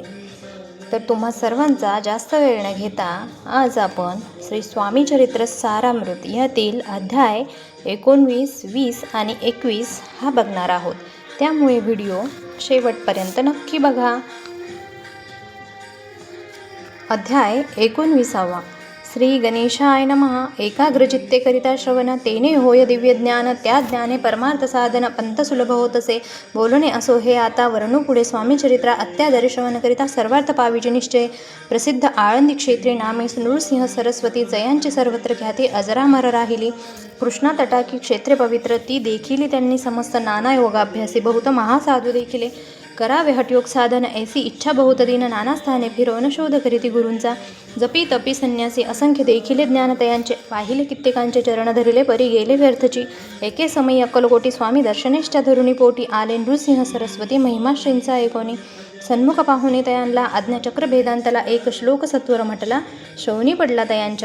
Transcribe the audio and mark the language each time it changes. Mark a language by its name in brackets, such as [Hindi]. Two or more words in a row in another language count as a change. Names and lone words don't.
[Marathi] तर तुम्हा सर्वांचा जास्त वेळ न घेता आज आपण श्री स्वामी चरित्र सारामृत यातील अध्याय 19, 20 आणि 21 हा बघणार आहोत. त्यामुळे व्हिडिओ शेवटपर्यंत नक्की बघा. अध्याय 19. [Sanskrit] श्री गणेशाय नमः. [Marathi] एकाग्रचित्ते करिता श्रवण तेने होय दिव्य ज्ञान, त्या ज्ञाने परमार्थ साधन पंथ सुलभ होतसे. बोलणे असो हे आता वर्णू पुढे. स्वामी चरित्रा अत्यादरी श्रवण करिता सर्वार्थ पाविजे निश्चय. प्रसिद्ध आळंदी क्षेत्री नामे नृसिंह सरस्वती, जयांची सर्वत्र ख्याती अजरामर राहिली. कृष्णा तटाकी क्षेत्रे पवित्र, ती देखिली त्यांनी समस्त नाना योगाभ्यासी. बहुत महासाधू देखिले करावे हटयोग साधन, ऐसी इच्छा बहुत दिन नाना स्थाने फिरवून शोध करीती गुरूंचा. जपी तपी संन्यासी असंख्य देखिले ज्ञानतयांचे, पाहिले कित्येकांचे चरण धरिले परी गेले व्यर्थची. एके समयी अक्कलकोटी स्वामी दर्शनेष्ठा धरुणी पोटी, आले नृसिंह सरस्वती महिमा श्रींचा एकोणी. सन्मुख पाहुणे तयांना आज्ञाचक्र भेदांतला, एक श्लोक सत्वर म्हटला शौनी पडला तयांच्या.